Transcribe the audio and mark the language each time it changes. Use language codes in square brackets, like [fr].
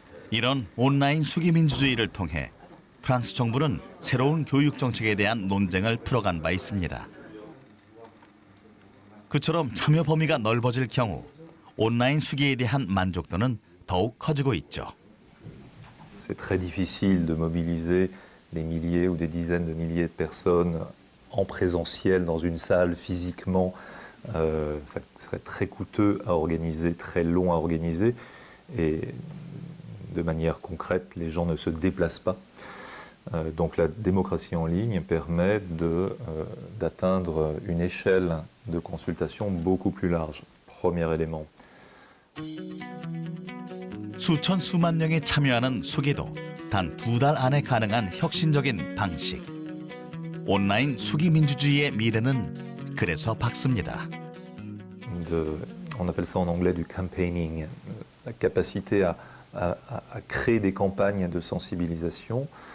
[ko] 이런 온라인 수기 민주주의를 통해 프랑스 정부는 새로운 교육 정책에 대한 논쟁을 풀어간 바 있습니다. 그처럼 참여 범위가 넓어질 경우 온라인 수기에 대한 만족도는 더욱 커지고 있죠. [fr] C'est très difficile de mobiliser des milliers ou des dizaines de milliers de personnes en présentiel dans une salle physiquement. Ça serait très coûteux à organiser, très long à organiser. Et de manière concrète, les gens ne se déplacent pas. Donc la démocratie en ligne permet d'atteindre une échelle de consultation beaucoup plus large. Premier élément. [ko] 수천 수만 명이 참여하는 수기도 단 2달 안에 가능한 혁신적인 방식. 온라인 수기 민주주의의 미래는 그래서 밝습니다. [fr] On appelle ça en anglais du campaigning, la capacité à créer des campagnes de sensibilisation.